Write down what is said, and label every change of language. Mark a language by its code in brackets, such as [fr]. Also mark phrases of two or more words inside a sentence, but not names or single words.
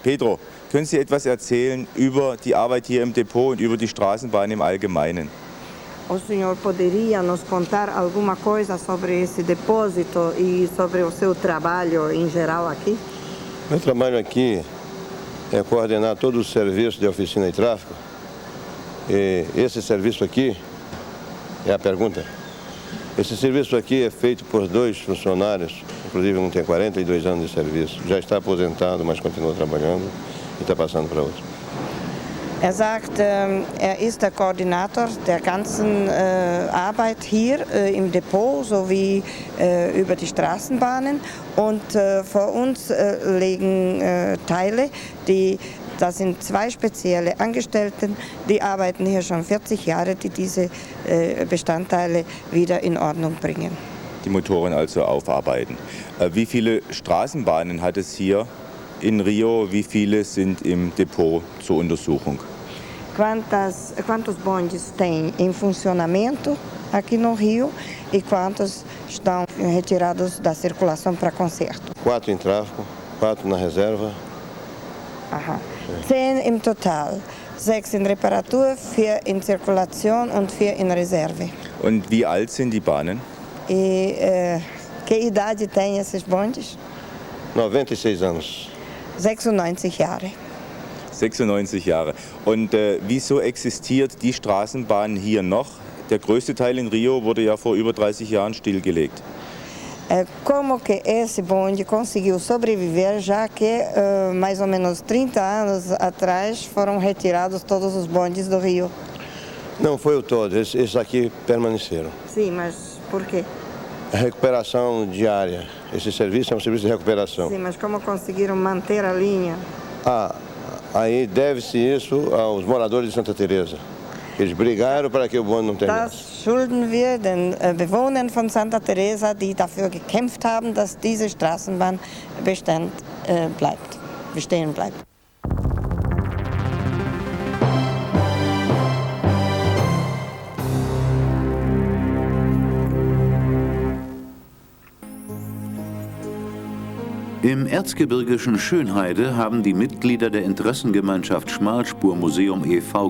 [de] Pedro, können Sie etwas erzählen über die Arbeit hier im Depot und über die Straßenbahn im Allgemeinen? [pt] O senhor poderia nos contar alguma coisa sobre esse depósito e sobre o seu trabalho em geral aqui? Meu trabalho aqui é coordenar todo o serviço de oficina e tráfego. E esse serviço aqui é a pergunta. Esse serviço aqui é feito por 2 funcionários, inclusive um tem 42 anos de serviço, já está aposentado, mas continua trabalhando e está passando para outro. [de] Er sagt, er ist der Koordinator der ganzen Arbeit hier im Depot sowie über die Straßenbahnen und vor uns liegen Teile, das sind 2 spezielle Angestellte, die arbeiten hier schon 40 Jahre, die diese Bestandteile wieder in Ordnung bringen. Die Motoren also aufarbeiten. Wie viele Straßenbahnen hat es hier in Rio? Wie viele sind im Depot zur Untersuchung? [pt] Quantos bondes tem em funcionamento aqui no Rio e quantos estão retirados da circulação para conserto? 4 em tráfego, 4 na reserva. Aha. [de] 10 im Total, 6 in Reparatur, 4 in Zirkulation und 4 in Reserve. Und wie alt sind die Bahnen? [pt] E que idade tem esses bondes? 96 anos. [de] 96 Jahre. 96 Jahre. Und wieso existiert die Straßenbahn hier noch? Der größte Teil in Rio wurde ja vor über 30 Jahren stillgelegt. [pt] Como que esse bonde conseguiu sobreviver, já que mais ou menos 30 anos atrás foram retirados todos os bondes do Rio? Não foi o todo, esses aqui permaneceram. Sim, mas por quê? A recuperação diária, esse serviço é um serviço de recuperação. Sim, mas como conseguiram manter a linha? Aí deve-se isso aos moradores de Santa Teresa. Eles brigaram para que o bonde não terminasse. [de] Das schulden wir den Bewohnern von Santa Teresa, die dafür gekämpft haben, dass diese Straßenbahn bestehen bleibt. Im erzgebirgischen Schönheide haben die Mitglieder der Interessengemeinschaft Schmalspurmuseum e.V.